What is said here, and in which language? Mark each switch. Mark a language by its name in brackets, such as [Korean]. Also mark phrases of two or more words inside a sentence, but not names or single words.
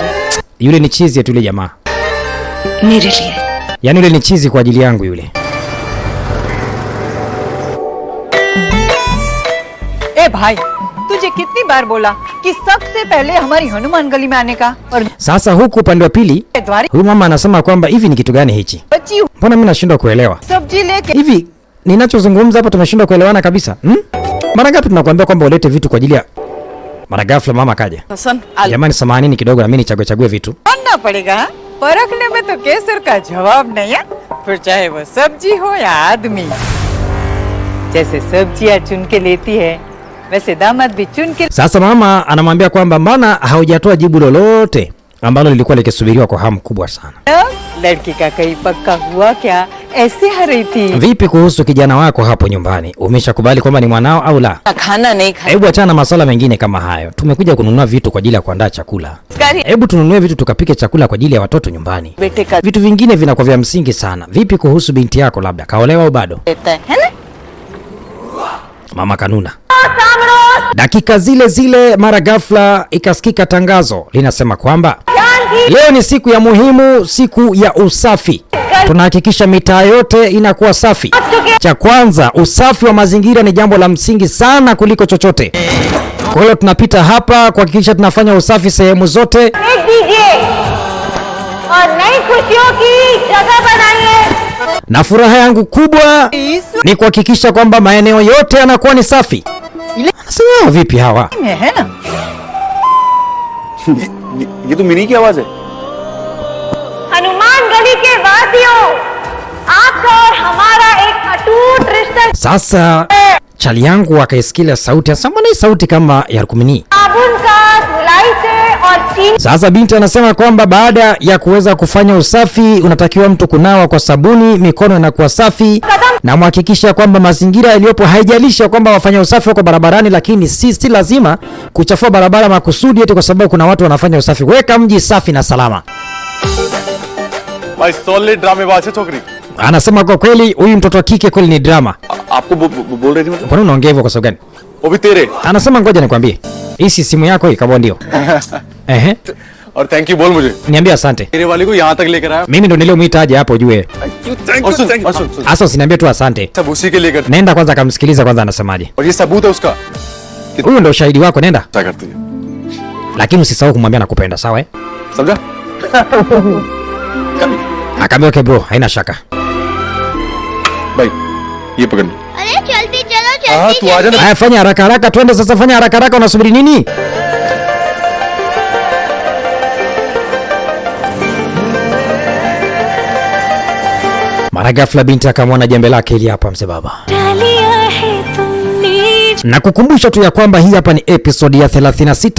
[Swahili] Yule ni chizi yetu yule jamaa. [Hindi] मेरे लिए। [Swahili] Yaani yule ni chizi kwa ajili yangu yule. [Hindi] ए भाई, तुझे कितनी बार बोला कि सबसे पहले हमारी हनुमान गली में आने का। और [Swahili] Sasa huku upande wa pili, [Hindi] द्वारी [Swahili] huyu mama anasema kwamba hivi ni kitu gani hichi? [Hindi] बच्ची [Swahili] Mbona mimi nashindwa kuelewa? [Hindi] सब्जी लेके [Swahili] Hivi ninachozungumza hapa tumeshindwa kuelewana kabisa. Mara ngapi tunakuambia kwamba ulete vitu kwa ajili ya mara ghafla mama kaja. [Hindi] पसंद [Swahili] Jamani samanini kidogo na mimi nichague vitu. [Hindi] आना पड़ेगा। परखने में तो केसर का जवाब नहीं है, फिर चाहे वो सब्जी हो या आदमी। जैसे सब्जियां चुन के लेती है, वैसे दामाद भी चुन के। [Swahili] Sasa mama anamwambia kwamba mbona haujatoa jibu lolote ambalo lilikuwa likisubiriwa kwa hamu kubwa sana. [Hindi] लड़की का कहीं पक्का हुआ क्या, ऐसे हर रही थी। [Swahili] Vipi kuhusu kijana wako hapo nyumbani? Umeshakubali kwamba ni mwanao au la? [Hindi] खाना नहीं खाया। [Swahili] Hebu achana na masuala mengine kama hayo. Tumekuja kununua vitu kwa ajili ya kuandaa chakula. [Hindi] करी [Swahili] Hebu tununue vitu tukapike chakula kwa ajili ya watoto nyumbani. [Hindi] बेटे का [Swahili] Vitu vingine vinakuwa vya msingi sana. Vipi kuhusu binti yako, labda kaolewa au bado? [Hindi] देता है ना। [Swahili] Mama kanuna. Dakika zile zile mara ghafla ikasikika tangazo linasema kwamba leo ni siku ya muhimu, siku ya usafi. Tunahakikisha mitaa yote inakuwa safi. Cha kwanza, usafi wa mazingira ni jambo la msingi sana kuliko chochote. Kwa hiyo tunapita hapa kuhakikisha tunafanya usafi sehemu zote. [Hindi] और नई खुशियों की जगह बनाइए। [Swahili] Na furaha yangu kubwa ni kuhakikisha kwamba maeneo yote yanakuwa ni safi. Sasa vipi hawa? [Hindi] में है ना। ये तो मिनी की आवाज है। हनुमान गली के वासियों, आपका और हमारा एक अटूट रिश्ता। [Swahili] Sasa chali yangu akaisikia sauti, asema ni sauti kama ya Rukumini. [Hindi] साबुन का धुलाई से और चीनी [Swahili] Sasa binti anasema kwamba baada ya kuweza kufanya usafi unatakiwa mtu kunawa kwa sabuni, mikono inakuwa safi, na muhakikisha kwamba mazingira yaliyopo, haijalisha kwamba wafanya usafi wako barabarani, lakini si lazima kuchafua barabara makusudi eti kwa sababu kuna watu wanafanya usafi. Weka mji safi na salama. [Hindi] भाई सॉलिड ड्रामेबाज है छोकरी। [Swahili] Anasema kwa kweli huyu mtoto wa kike kweli ni drama. [Hindi] आपको बोल रही थी मतलब? [Swahili] Kwa nini unaongea hivyo kwa sababu gani? [Hindi] वो भी तेरे। [Swahili] Anasema ngoja nikwambie. Hii si simu yako hii kama ndio. Ehe. [Hindi] और [English] thank you [Hindi] बोल मुझे। [Swahili] Niambie asante. [Hindi] तेरे वाली को यहाँ तक लेकर आया। [Swahili] Mimi ndo niliyomuita aje hapo ujue. [Hindi] और सुन। [Swahili] Asa usiniambie tu asante. [Hindi] सब उसी के लिए करते। [Swahili] Nenda kwanza kamsikiliza kwanza anasemaje. [Hindi] और ये सबूत है उसका। [Swahili] Huyu ndo ushahidi wako, nenda. [Hindi] क्या करती है? [Swahili] Lakini usisahau kumwambia nakupenda, sawa eh? [Hindi] समझा? [Swahili] Akaambia [English] okay bro, [Swahili] haina shaka. [Hindi] भाई ये पकड़। अरे चलती चलो हाँ तू आ जाना। [Swahili] Haya fanya haraka haraka, twende sasa, fanya haraka haraka, unasubiri nini? Mara ghafla binti akamwona jembe lake ili hapa mzee baba. Na kukumbusha tu ya kwamba hii hapa ni episode ya 36.